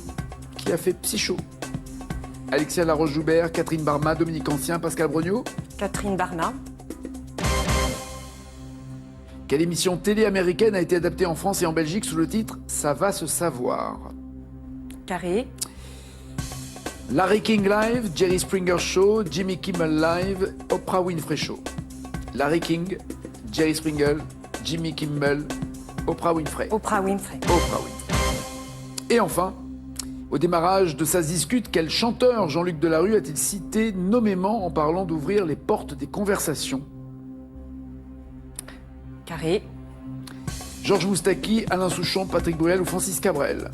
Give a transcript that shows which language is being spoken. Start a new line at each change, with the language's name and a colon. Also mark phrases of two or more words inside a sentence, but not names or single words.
French: Qui a fait Psycho? Alexia Laroche-Joubert, Catherine Barma, Dominique Ancien, Pascal Brognaud? Catherine Barma. Quelle émission télé américaine a été adaptée en France et en Belgique sous le titre Ça va se savoir? Carré. Larry King Live, Jerry Springer Show, Jimmy Kimmel Live, Oprah Winfrey Show. Larry King, Jerry Springer, Jimmy Kimmel, Oprah Winfrey. Oprah Winfrey. Oprah Winfrey. Et enfin, au démarrage de Ça se discute, quel chanteur Jean-Luc Delarue a-t-il cité nommément en parlant d'ouvrir les portes des conversations? Carré. Georges Moustaki, Alain Souchon, Patrick Bruel ou Francis Cabrel?